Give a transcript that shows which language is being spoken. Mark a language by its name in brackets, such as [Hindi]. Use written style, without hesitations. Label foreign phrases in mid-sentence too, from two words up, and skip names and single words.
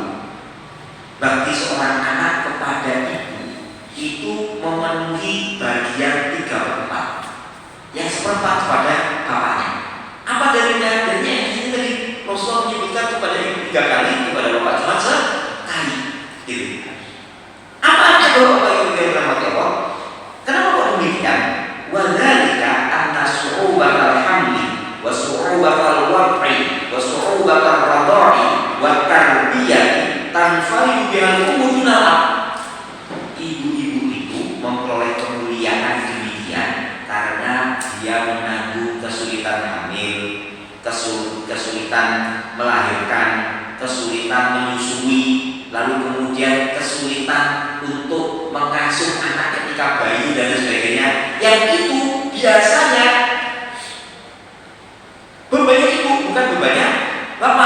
[Indonesian] Bakti seorang anak kepada ibu itu memenuhi bagian 3/4, yang 1/4 kepada bapaknya. Apa dalilnya? Dalilnya yang ini tadi Rasulullah menyebutkan kepada ibu 3 kali, kepada bapak cuma sekali. Gitu. Apa aja bapak Ibu yang berbahagia Allah? Kenapa kok demikian? [Arabic] وذلك أن صعوبة الحمل وصعوبة الوضع وصعوبة الرضاع والتربية تنفرد بها الأم دون. [Indonesian] Ibu-ibu itu memperoleh kemuliaan demikian karena dia menanggung kesulitan hamil, kesulitan melahirkan, kesulitan menyusui, lalu kemudian kesulitan untuk mengasuh anak ketika bayi dan sebagainya, yang itu biasanya bebannya ibu, bukan bebannya bapak.